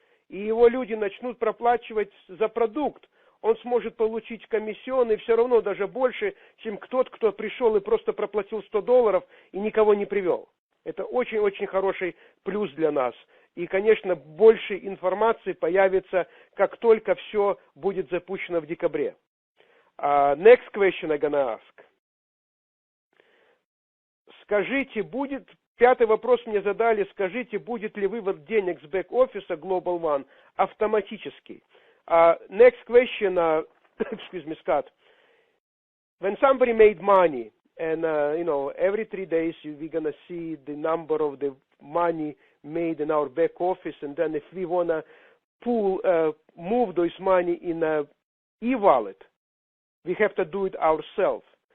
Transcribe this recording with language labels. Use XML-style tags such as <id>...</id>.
<ru>и его люди начнут проплачивать за продукт, он сможет получить комиссионный все равно даже больше, чем тот, кто пришел и просто проплатил $100 и никого не привел. Это очень-очень хороший плюс для нас. И, конечно, больше информации появится, как только все будет запущено в декабре.</ru> <en>Next question I'm gonna ask.</en> <ru>Скажите, пятый вопрос мне задали, скажите, будет ли вывод денег с бэк-офиса Global One автоматический?</ru> <en>Next question, excuse me, Scott. When somebody made money, and every 3 days we're gonna see the number of the money made in our back office, and then if we wanna move those money in a e-wallet, we have to do it ourselves.</en>